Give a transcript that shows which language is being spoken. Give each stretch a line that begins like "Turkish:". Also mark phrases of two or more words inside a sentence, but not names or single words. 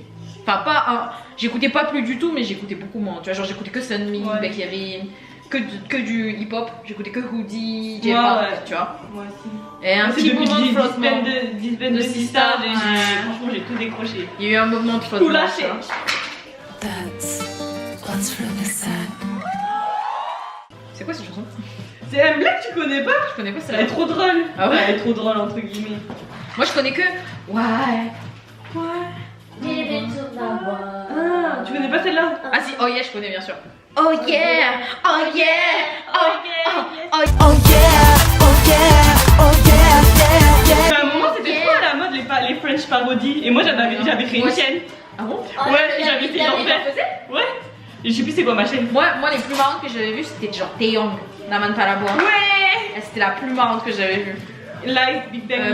French: Enfin pas, j'écoutais pas plus du tout mais j'écoutais beaucoup moins. Tu vois, genre j'écoutais que Sunmi, Ouais. Becky Harin, que du hip-hop, j'écoutais que Hoodie, Ouais, J-Pop, ouais. tu vois. Moi aussi. Et un petit moment de flottement. 10 semaines De de Sista, Sista, franchement j'ai tout décroché. Il y a eu un moment de flottement. Tout lâché. tu vois.
English: That's what's really sad.
French: C'est quoi cette chanson? C'est un blague, tu connais pas? Je connais pas Elle celle-là. est trop drôle. Ah ouais? Elle est trop drôle entre guillemets. Moi je connais que ouais.
English: Give it to the one.
French: Ah, tu connais pas celle-là? Ah si,
English: oh yeah,
French: je connais bien sûr.
English: Oh yeah, oh yeah, oh Ok. Oh yeah, oh yeah, oh yeah, yeah, yeah.
French: À un moment c'était trop à la mode les
English: French parodies
French: et moi j'avais créé Moi une aussi. chaîne. Ah bon? Ouais, j'avais été en faire. Ouais. Et je sais plus c'est quoi ma chaîne. Moi, les plus marrantes que j'avais vues, c'était genre Taeyong, Naman Parabois. Ouais. Elle, c'était la plus marrante que j'avais vue. Live, Big Bang.